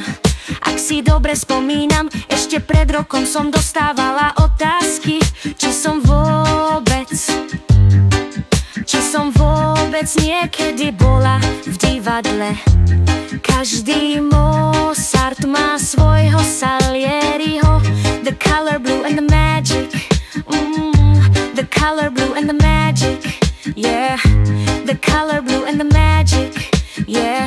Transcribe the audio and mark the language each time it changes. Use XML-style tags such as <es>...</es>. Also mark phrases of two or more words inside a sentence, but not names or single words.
<sk>Ak si dobre spomínam, ešte pred rokom som dostávala otázky, či som vôbec niekedy bola v divadle. Každý Mozart má svojho Salieriho.</sk> <en>The color blue and the magic, the color blue and the magic, yeah. The color blue and the magic, yeah.</en>